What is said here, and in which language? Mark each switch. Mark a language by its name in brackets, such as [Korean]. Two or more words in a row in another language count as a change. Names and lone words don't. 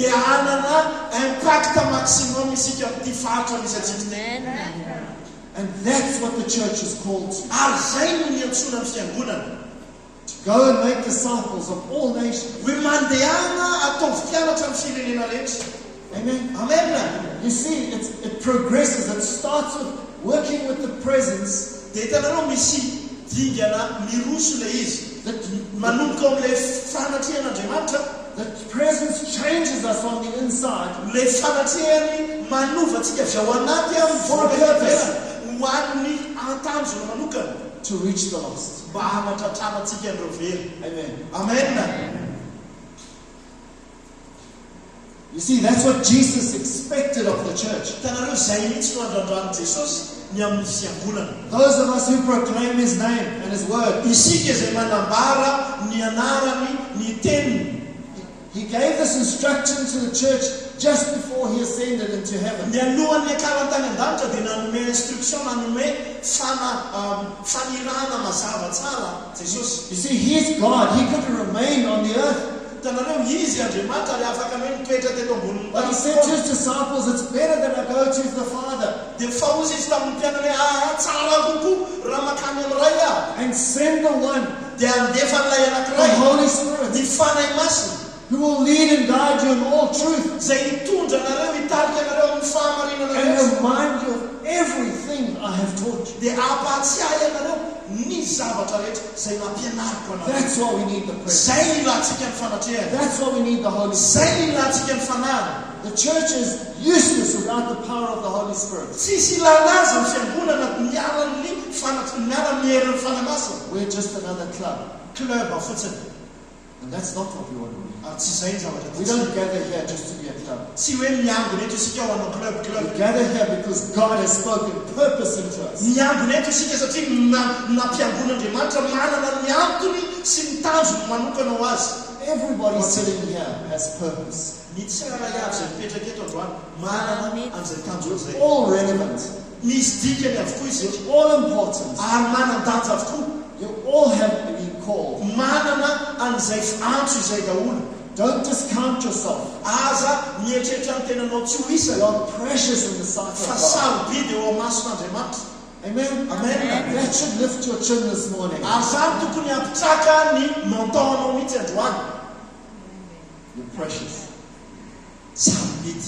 [English] And that's what the church is called to. To go and make disciples of all nations. Amen. [Malagasy] Amen. [English] You see, it progresses. It starts with working with the presence. [Malagasy] Dia hitanareo misy dingana miroso le izy. Manomboka amin'ilay fanatrehan'Andriamanitra. [English] The presence changes us on the inside. [Malagasy] Le fanatrehany manovatsika avy ao anaty [English] For a purpose. [Malagasy] ho an'ny antanjona manokana. [English] To reach the lost. [Malagasy] Mba hanatratranatsika an'ireo very. [English] Amen. [Malagasy] Amen. [English] You see, that's what Jesus expected of the church. [Malagasy] Hitanareo izay mihitsy no andrandrany Jesosy ny amin'ny fiangonana. [English] Those of us who proclaim His name and His word. [Malagasy] Isika izay manambara ny anarany, ny teniny. [English] He gave this instruction to the church just before He ascended into heaven. [Malagasy] Ny alohan'ny akarantany an-danitra dia nanome instruction, nanome fanirana mazava tsara Jesosy. [English] You see, He's God. He could remain on the earth. [Malagasy] Hitanareo izy Andriamanitra ary afaka hoe mitoetra teto amboniny [English] But He said to His disciples, it's better that I go to the Father [Malagasy] dia fahozy izy tamin'ny mpianany hoe tsara kokoa raha makany amin'ray aho [English] and send the one, [Malagasy] dia andefa n'ilay [English] the [Malagasy] anankiray [English] Holy Spirit, [Malagasy] ny fanahy masina [English] who will lead and guide you in all truth [Malagasy] izay hitondra anareo, hitarika anareo amin'ny fahamarinana [English] and [Malagasy] rehetra [English] remind you of everything I have taught you. [Malagasy] dia ampatsiahy anareo ny zavatra rehetra izay nampianariko anareo. [English] That's why we need the presence. [Malagasy] Zay ny ilantsika ny fanatrehana. [English] That's why we need the Holy Spirit. [Malagasy] Zay ny ilantsika ny fanahana. [English] The church is useless without the power of the Holy Spirit. [Malagasy] Tsisy ilana azy ny fiangonana miala-ny miala-ny herin'ny fanahy masina. [English] We're just another club. [Malagasy] Club fotsiny. [English] And that's not what we want to be. [Malagasy] Ary tsy zay ny zavatra [English] We don't gather here just to be a club. [Malagasy] tsy hoe miangona eto isika ao anao club. [English] We gather here because God has spoken purpose into us. [Malagasy] Miangona eto isika satria nampiangon'Andriamanitra manana ny antony sy ny tanjony manokana ho azy. [English] Everybody sitting here has purpose. [Malagasy] Ny tsara iaby izay mipetraka eto androany manana an'izay tanjony zay. [English] All relevant. [Malagasy] Misy dikany avokoa izy eto. [English] All important. [Malagasy] Ary manan-danja avokoa. [English] You all have been called. [Malagasy] Manana an'izay antso izay daholo. [English] Don't discount yourself. [Malagasy] Aza mietrehitra ny tenanao tsy ho isa. [English] You are precious in the sight [Malagasy] Fa [English] of God. [Malagasy] sarobidy eo amason'Andriamanitra. [English] Amen. [Malagasy] Amen. [English] That should lift your chin this morning. [Malagasy] Ary zany tokony hampitraka ny mentonanao mihitsy androany. [English] You're precious. [Malagasy] Sarobidy.